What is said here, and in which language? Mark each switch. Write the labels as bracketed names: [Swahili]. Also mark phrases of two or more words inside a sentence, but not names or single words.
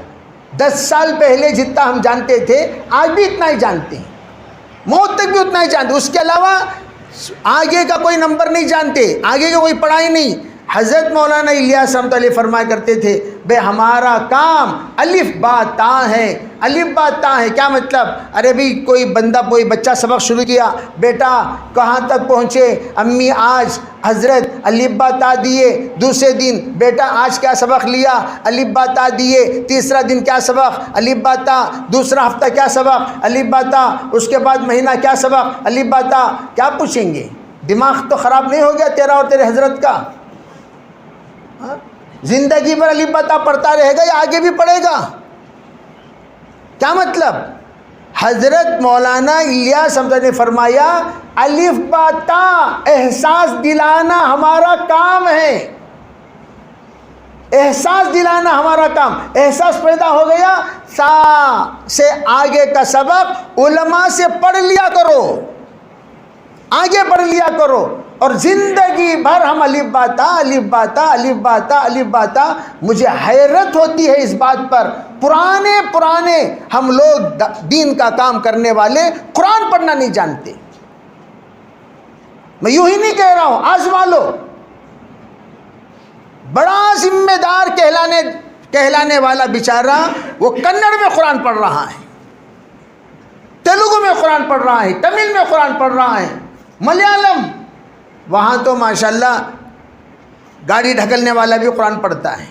[Urdu] 10 سال پہلے جتنا ہم جانتے تھے آج بھی اتنا ہی جانتے ہیں، موت تک بھی اتنا ہی جانتے، اس کے علاوہ آگے کا کوئی نمبر نہیں جانتے، آگے کا کوئی پڑھائی نہیں۔ حضرت مولانا الیاس رحمۃ اللہ فرمایا کرتے تھے، بے ہمارا کام الف با تا ہے۔ الف با تا ہے کیا مطلب؟ ارے بھئی کوئی بندہ کوئی بچہ سبق شروع کیا، بیٹا کہاں تک پہنچے؟ امی آج حضرت الف با تا دیے، دوسرے دن بیٹا آج کیا سبق لیا؟ الف با تا دیے، تیسرا دن کیا سبق؟ الف با تا، دوسرا ہفتہ کیا سبق؟ الف با تا، اس کے بعد مہینہ کیا سبق؟ الف با تا۔ کیا پوچھیں گے؟ دماغ تو خراب نہیں ہو گیا تیرا اور تیرے حضرت کا؟ زندگی پر الف با تا پڑھتا رہے گا یا آگے بھی پڑھے گا؟ کیا مطلب؟ حضرت مولانا الیاس حمزہ نے فرمایا الف با تا احساس دلانا ہمارا کام ہے، احساس دلانا ہمارا کام۔ احساس پیدا ہو گیا، سا سے آگے کا سبق علماء سے پڑھ لیا کرو، آگے پڑھ لیا کرو، اور زندگی بھر ہم الف با تا الف با تا الف با تا الف با تا۔ مجھے حیرت ہوتی ہے اس بات پر، پرانے ہم لوگ دین کا کام کرنے والے قرآن پڑھنا نہیں جانتے۔ میں یوں ہی نہیں کہہ رہا ہوں، آزما لو۔ بڑا ذمہ دار کہلانے والا بیچارہ وہ کنڑ میں قرآن پڑھ رہا ہے، تیلگو میں قرآن پڑھ رہا ہے، تمل میں قرآن پڑھ رہا ہے، ملیالم، وہاں تو ماشاءاللہ گاڑی ڈھکلنے والا بھی قرآن پڑھتا ہے۔